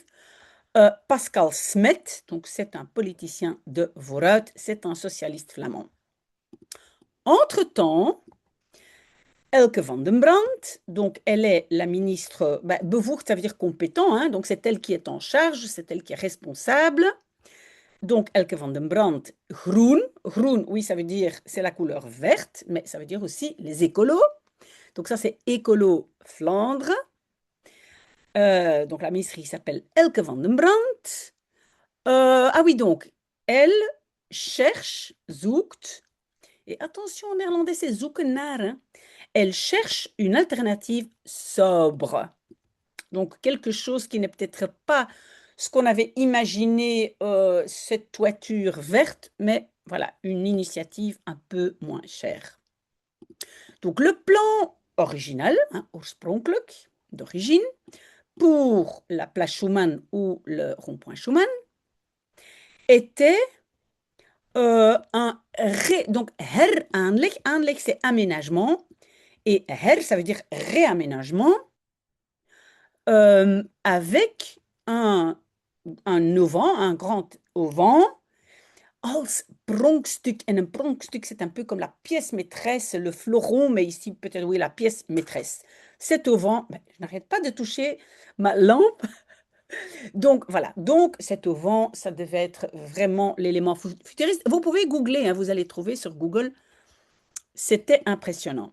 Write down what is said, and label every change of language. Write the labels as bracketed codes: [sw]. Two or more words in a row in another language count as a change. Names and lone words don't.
[fr] Pascal Smet, donc c'est un politicien de Vooruit, c'est un socialiste flamand. Entre-temps, Elke van den Brand, donc elle est la ministre, bevoegd, ça veut dire compétent, hein, donc c'est elle qui est en charge, c'est elle qui est responsable. Donc Elke van den Brand, groen. Groen, oui, ça veut dire, c'est la couleur verte, mais ça veut dire aussi les écolos. Donc ça, c'est Écolo Flandre. Donc la ministre qui s'appelle Elke van den Brand. Ah oui, donc, elle cherche, zoekt, et attention en néerlandais, c'est [nl] zoeken naar, [fr] hein. Elle cherche une alternative sobre. Donc, quelque chose qui n'est peut-être pas ce qu'on avait imaginé, cette toiture verte, mais voilà, une initiative un peu moins chère. Donc, le plan original, hein, oorspronkelijk, d'origine, pour la place Schuman ou le rond-point Schuman, était donc heraanleg. Aanleg, c'est aménagement. Et her, ça veut dire réaménagement, avec un auvent, un grand auvent, [nl] als pronkstuk. [fr] En un pronkstuk, c'est un peu comme la pièce maîtresse, le fleuron, mais ici, peut-être, oui, la pièce maîtresse. Cet auvent, je n'arrête pas de toucher ma lampe. Donc, voilà. Donc, cet auvent, ça devait être vraiment l'élément futuriste. Vous pouvez googler, hein, vous allez trouver sur Google. C'était impressionnant.